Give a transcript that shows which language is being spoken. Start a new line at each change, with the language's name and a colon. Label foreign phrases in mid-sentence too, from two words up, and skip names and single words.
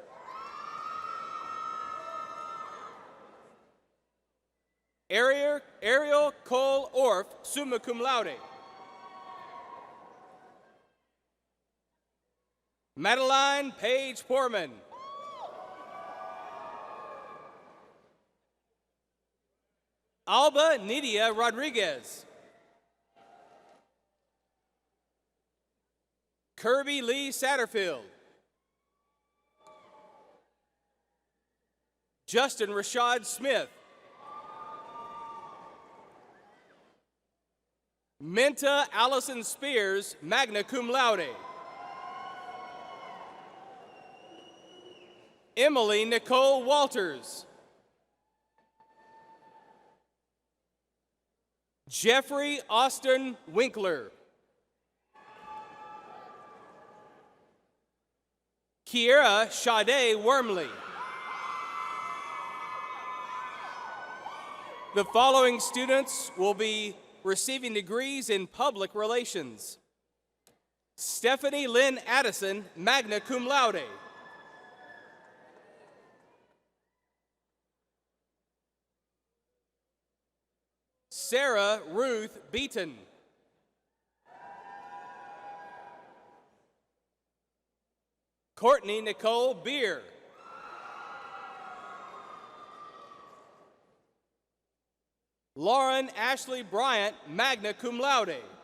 English: Ariel Cole Orff,
Latin: summa cum laude,
English: Madeline Paige Poorman, Alba Nidia Rodriguez, Kirby Lee Satterfield, Justin Rashad Smith, Minta Allison Spears,
Latin: magna cum laude,
English: Emily Nicole Walters, Jeffrey Austin Winkler, Kiera Sade Wormley. The following students will be receiving degrees in public relations: Stephanie Lynn Addison,
Latin: magna cum laude,
English: Sarah Ruth Beaton, Courtney Nicole Beer, Lauren Ashley Bryant,
Latin: magna cum laude,